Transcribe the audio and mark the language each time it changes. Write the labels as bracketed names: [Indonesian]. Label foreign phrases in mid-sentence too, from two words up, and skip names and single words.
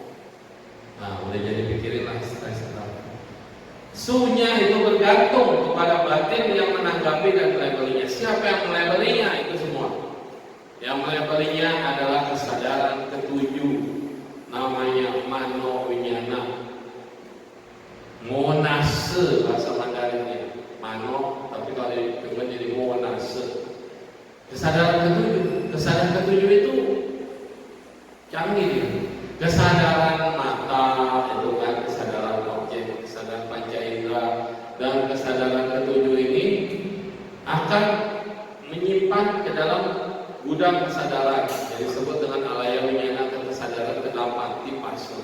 [Indonesian] Nah, udah jadi pikirinlah istilah-istilah. Sunya itu bergantung kepada batin yang menanggapi dan melabelinya. Siapa yang melabelinya itu semua. Yang melabelinya adalah kesadaran ketujuh, namanya [Pali] mano winyana. [Indonesian] Monase bahasa Mandarinnya. Mano, tapi kalau didengar jadi monase. ketujuh. Kesadaran ketujuh itu canggih ya. Kesadaran mata itu kan kesadaran objek, kesadaran panca indera, dan kesadaran ketujuh ini akan menyimpan ke dalam gudang kesadaran yang disebut dengan [Pali] alaya winyana [Indonesian] kesadaran ke-8 di pasur.